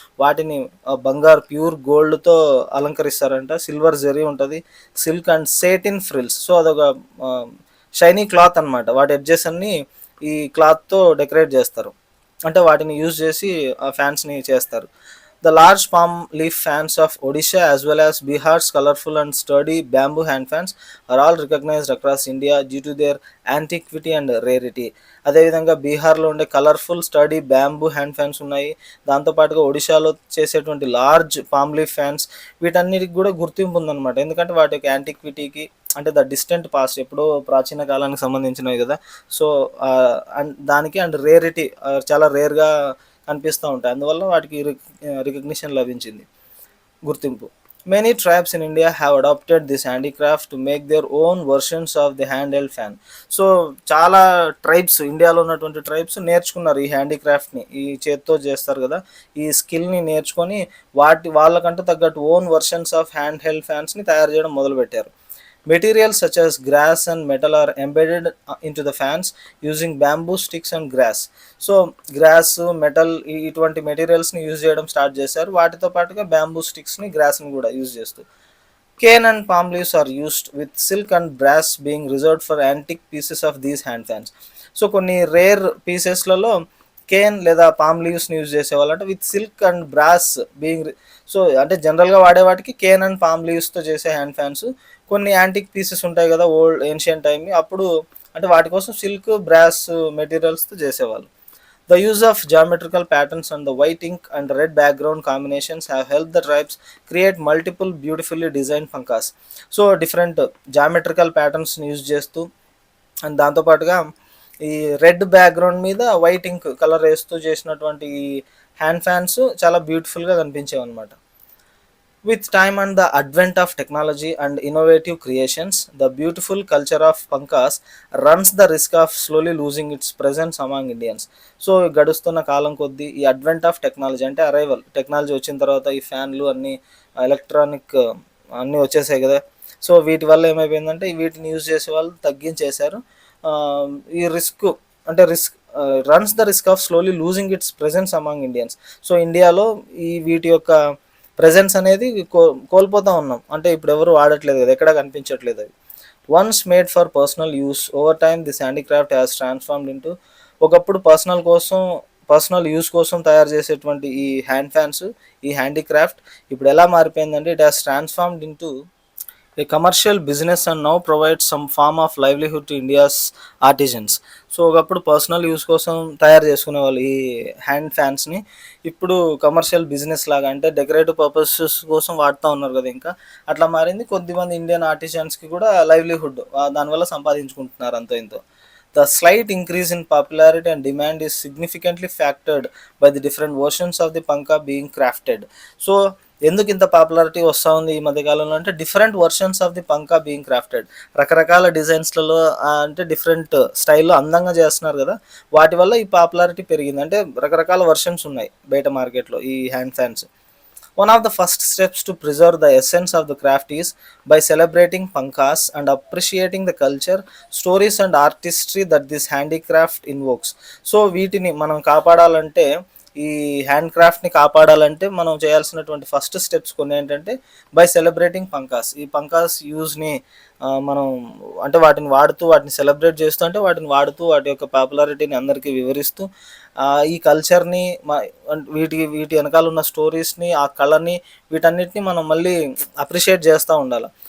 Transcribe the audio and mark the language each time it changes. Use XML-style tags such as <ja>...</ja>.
<te>వాటిని బంగారు pure గోల్డ్తో అలంకరిస్తారంట. Silver zari ఉంటుంది,</te> <en>Silk and satin frills.</en> <te>సో అదొక షైనీ క్లాత్ అనమాట. వాటి ఎడ్జెస్ అన్ని ఈ క్లాత్తో డెకరేట్ చేస్తారు, అంటే వాటిని యూజ్ చేసి ఆ ఫ్యాన్స్ని చేస్తారు.</te> <en>The large palm leaf fans of Odisha as well as Bihar's colorful and sturdy bamboo hand fans are all recognized across India due to their antiquity and rarity.</en> <te>అదేవిధంగా బీహార్లో ఉండే colourful study bamboo hand fans ఉన్నాయి. దాంతోపాటుగా ఒడిశాలో చేసేటువంటి large palm leaf fans, వీటన్నిటికి కూడా గుర్తింపు ఉందన్నమాట. ఎందుకంటే వాటి యొక్క యాంటిక్విటీకి, అంటే</te> <en>the distant past,</en> <te>ఎప్పుడో ప్రాచీన కాలానికి సంబంధించినవి కదా. సో దానికి అండ్ రేరిటీ, చాలా రేర్గా కనిపిస్తూ ఉంటాయి, అందువల్ల వాటికి రికగ్నిషన్ లభించింది, గుర్తింపు.</te> <en>Many tribes in India have adapted this handicraft to make their own versions of the hand held fan.</en> <te>So చాలా ట్రైబ్స్, ఇండియాలో ఉన్నటువంటి ట్రైబ్స్ నేర్చుకున్నారు ఈ హ్యాండీక్రాఫ్ట్ని, ఈ చేత్తో చేస్తారు కదా, ఈ స్కిల్ని నేర్చుకొని వాళ్ళకంటూ తగ్గట్టు</te> <en>own versions of hand held</en> <te>ఫ్యాన్స్ని తయారు చేయడం మొదలుపెట్టారు.</te> <en>Materials such as grass and metal are embedded into the fans using bamboo sticks and grass.</en> <te>So gross, metal, ఇటువంటి మెటీరియల్స్ని యూజ్ చేయడం స్టార్ట్ చేశారు. వాటితో పాటుగా బ్యాంబూ స్టిక్స్ని, గ్రాస్ని కూడా యూజ్ చేస్తూ.</te> <en>Cane and palm leaves are used with silk and brass being reserved for antique pieces of these hand fans.</en> <te>So కొన్ని rare పీసెస్లలో Kane లేదా palm లీవ్స్ని use చేసేవాళ్ళు, అంటే</te> <en>With silk and brass being.</en> <te>So అంటే జనరల్గా వాడే వాటికి Kane and palm లీవ్స్తో చేసే hand fans. కొన్ని యాంటిక్ పీసెస్ ఉంటాయి కదా ఓల్డ్ ఏన్షియంట్ టైం, అప్పుడు అంటే వాటి కోసం సిల్క్, బ్రాస్ మెటీరియల్స్తో చేసేవాళ్ళు.</te> <en>The use of geometrical patterns and the white ink and red background combinations have helped the tribes create multiple beautifully designed pankhas.</en> <te>So different geometrical ప్యాటర్న్స్ని use చేస్తూ, and దాంతోపాటుగా ఈ red background మీద white ఇంక్ colour వేస్తూ చేసినటువంటి ఈ hand fans చాలా బ్యూటిఫుల్గా కనిపించేవి అనమాట.</te> <en>With time and the advent of technology and innovative creations, the beautiful culture of pankhas runs the risk of slowly losing its presence among Indians.</en> <te>So గడుస్తున్న కాలం కొద్దీ ఈ</te> <en>advent of technology,</en> <te>అంటే అరైవల్, టెక్నాలజీ వచ్చిన తర్వాత ఈ ఫ్యాన్లు అన్నీ ఎలక్ట్రానిక్ అన్నీ వచ్చేసాయి కదా. సో వీటి వల్ల ఏమైపోయిందంటే వీటిని యూజ్ చేసే వాళ్ళు తగ్గించేశారు. ఈ రిస్క్, అంటే</te> <en>Runs the risk of slowly losing its presence among Indians.</en> <te>So ఇండియాలో ఈ వీటి యొక్క ప్రెజెన్స్ అనేది కోల్పోతూ ఉన్నాం, అంటే ఇప్పుడు ఎవరు వాడట్లేదు కదా, ఎక్కడ కనిపించట్లేదు అవి.</te> <en>once made for personal use, over time this handicraft has transformed into,</en> <te>ఒకప్పుడు పర్సనల్ యూస్ కోసం తయారు చేసేటువంటి ఈ హ్యాండ్ ఫ్యాన్స్, ఈ హ్యాండీక్రాఫ్ట్ ఇప్పుడు ఎలా మారిపోయిందంటే</te> <en>It has transformed into a commercial business and now provides some form of livelihood to India's artisans.</en> <te>So ఒకప్పుడు personal use కోసం తయారు చేసుకునే వాళ్ళు ఈ హ్యాండ్ ఫ్యాన్స్ని, ఇప్పుడు కమర్షియల్ బిజినెస్ లాగా, అంటే డెకరేటివ్ పర్పసెస్ కోసం వాడుతూ ఉన్నారు కదా, ఇంకా అట్లా మారింది. కొద్దిమంది ఇండియన్ ఆర్టిజన్స్కి కూడా లైవ్లీహుడ్ దానివల్ల సంపాదించుకుంటున్నారు అంతో ఇంతో.</te> <en>The slight increase in popularity and demand is significantly factored by the different versions of the pankha being crafted.</en> <te>So ఎందుకు ఇంత పాపులారిటీ వస్తూ ఉంది ఈ మధ్యకాలంలో అంటే</te> <en>different versions of the pankha being crafted,</en> <te>రకరకాల డిజైన్స్లలో అంటే డిఫరెంట్ స్టైల్లో అందంగా చేస్తున్నారు కదా, వాటి వల్ల ఈ పాపులారిటీ పెరిగింది. అంటే రకరకాల వర్షన్స్ ఉన్నాయి బయట మార్కెట్లో ఈ hand fans.</te> <en>One of the first steps to preserve the essence of the craft is by celebrating pankas and appreciating the culture, stories and artistry that this handicraft invokes.</en> <te>So వీటిని మనం కాపాడాలంటే, ఈ hand క్రాఫ్ట్ని కాపాడాలంటే మనం చేయాల్సినటువంటి first steps కొన్ని ఏంటంటే</te> <en>By celebrating pankhas.</en> <te>ఈ పంకాస్ యూజ్ని మనం అంటే వాటిని వాడుతూ వాటిని సెలబ్రేట్ చేస్తూ అంటే వాటిని వాడుతూ వాటి యొక్క పాపులారిటీని అందరికీ వివరిస్తూ ఈ కల్చర్ని వీటి వెనకాల ఉన్న స్టోరీస్ని, ఆ కళని, వీటన్నిటిని మనం మళ్ళీ అప్రిషియేట్ చేస్తూ ఉండాలి.</te>